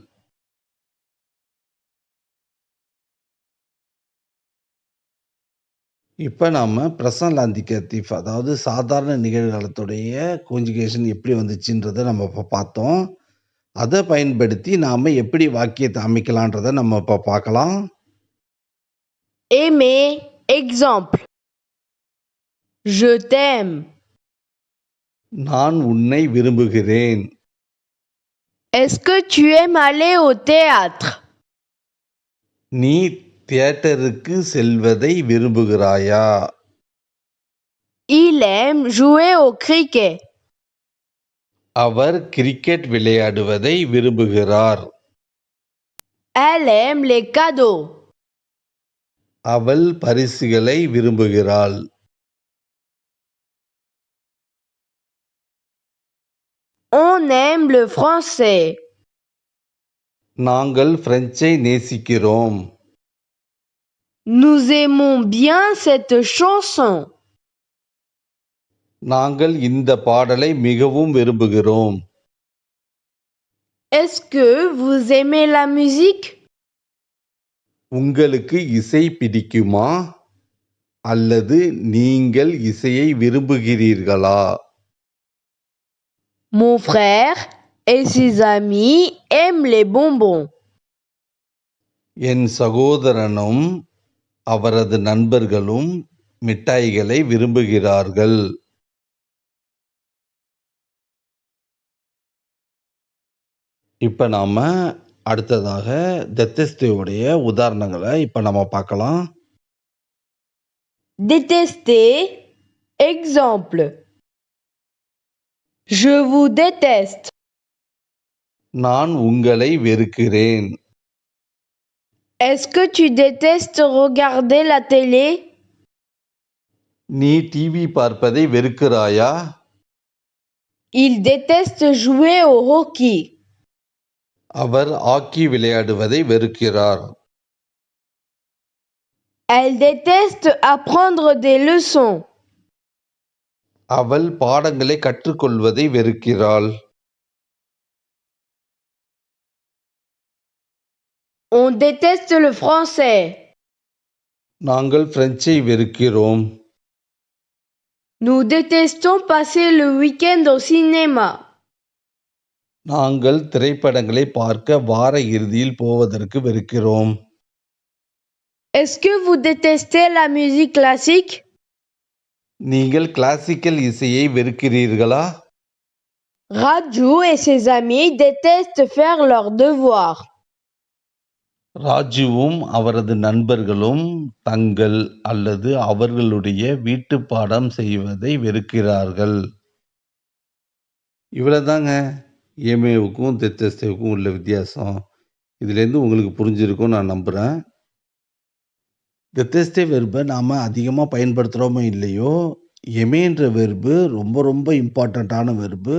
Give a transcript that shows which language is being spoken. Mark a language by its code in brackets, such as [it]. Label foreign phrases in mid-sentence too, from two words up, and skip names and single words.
[ta] இப்ப நாம [en] present indicative, [ta] அதாவது சாதாரண நிகழ்காலத்துடைய கான்ஜுகேஷன் எப்படி வந்துச்சுன்றத நம்ம இப்ப பார்த்தோம். அதை பயன்படுத்தி நாம எப்படி வாக்கியத்தை அமைக்கலான்றத நம்ம இப்ப பார்க்கலாம். [fr] Aimer, exemple. Je t'aime. [ta] நான் உன்னை விரும்புகிறேன். [fr] Est-ce que tu aimes aller au théâtre? [ta] நீ தியேட்டருக்கு செல்வதை விரும்புகிறாயா? [fr] Il aime jouer au cricket. [ta] அவர் கிரிக்கெட் விளையாடுவதை விரும்புகிறார். [fr] Elle aime les cadeaux. [ta] அவள் பரிசுகளை விரும்புகிறாள். [fr] On aime le français. [ta] நாங்கள் பிரெஞ்சை நேசிக்கிறோம். [fr] Nous aimons bien cette chanson. [ta] நாங்கள் இந்த பாடலை மிகவும் விரும்புகிறோம். [fr] Est-ce que vous aimez la musique? [ta] உங்களுக்கு இசை பிடிக்குமா? அல்லது நீங்கள் இசையை விரும்புகிறீர்களா? [fr] Mon frère et ses amis aiment les bonbons. [ta] என் சகோதரனும் அவரது நண்பர்களும் மிட்டாய்களை விரும்புகிறார்கள். இப்ப நாம அடுத்ததாக டெத்தெஸ்டேவுடைய உதாரணங்களை இப்ப நம்ம பார்க்கலாம். [fr] Détester. Exemple. Je vous déteste. [ta] நான் உங்களை வெறுக்கிறேன். [fr] Est-ce que tu détestes regarder la télé? [ta] நீ டிவி பார்ப்பதை வெறுக்கிறாயா? [fr] Il déteste jouer au hockey. [ta] அவர் ஹாக்கி விளையாடுவதை வெறுக்கிறார். [fr] Elle déteste apprendre des leçons. [ta] அவள் பாடங்களை கற்றுக்கொள்வதை வெறுக்கிறாள். [fr] On déteste le français. [ta] நாங்கள் பிரெஞ்சை வெறுக்கிறோம். [fr] Nous détestons passer le week-end au cinéma. [ta] நாங்கள் திரைப்படங்களை பார்க்க வார இறுதியில் போவதற்கு வெறுக்கிறோம். [fr] Est-ce que vous détestez la musique classique? [ta] நீங்கள் கிளாசிக்கல் இசையை வெறுக்கிறீர்களா? [fr] Raju et ses amis détestent faire leurs devoirs. [ta] ராஜுவும் அவரது நண்பர்களும் தங்கள் அல்லது அவர்களுடைய வீட்டுப் பாடம் செய்வதை வெறுக்கிறார்கள். இவ்வளவுதாங்க ஏமேவுக்கும் டெத்தெஸ்டேவுக்கும் உள்ள வித்தியாசம். இதுலேருந்து உங்களுக்கு புரிஞ்சிருக்கும் நான் நம்புகிறேன். டெத்தெஸ்டே வெர்பை நாம் அதிகமாக பயன்படுத்துகிறோமோ இல்லையோ, எமேன்ற வெர்பு ரொம்ப ரொம்ப இம்பார்ட்டண்ட்டான வெர்பு.